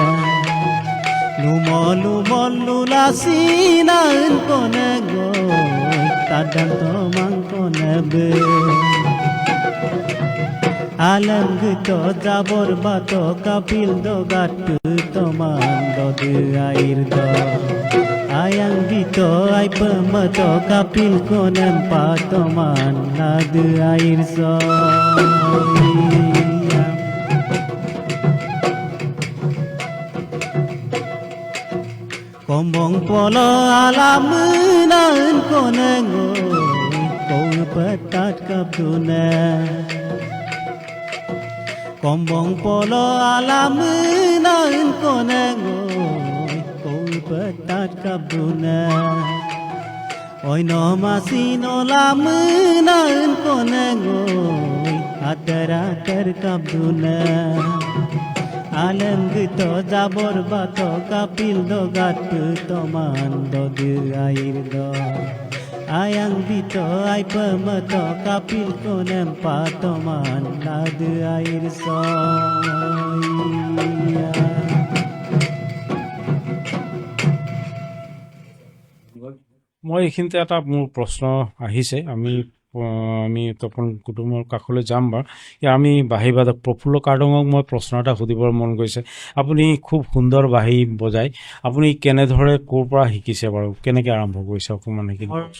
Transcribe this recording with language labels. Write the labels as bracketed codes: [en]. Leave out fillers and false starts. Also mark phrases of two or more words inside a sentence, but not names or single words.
[mrg] lumol lasinan konengoy tadanto mang konebe alam gito jabor bato kapil do gatu toman do air do ayang dito ay pemato kapil konem patoman nad air so kombong polo alam nan konengoy kau petat kapduna kombong polo alam nan konengoy kau petat kapduna oi no masino lam nan konengoy atara ter kapduna alam gito jabor bato kapil do gatu toman do air do ayang dito ay pemato kapil konem patoman nad air soya [as] মই এইখিনিতে এটা মোৰ প্ৰশ্ন আহিছে। আমি তপন কুটুমৰ কাষলৈ যাম বাৰু। আমি বাঁহী বাদক প্ৰফুল্ল কাৰ্ডঙক মই প্ৰশ্ন এটা সুধিবৰ মন গৈছে। আপুনি খুব সুন্দৰ বাঁহী বজায়, আপুনি কেনেদৰে ক'ৰ পৰা শিকিছে বাৰু, কেনেকৈ আৰম্ভ কৰিছে অকণমান সেইখিনি কওকচোন।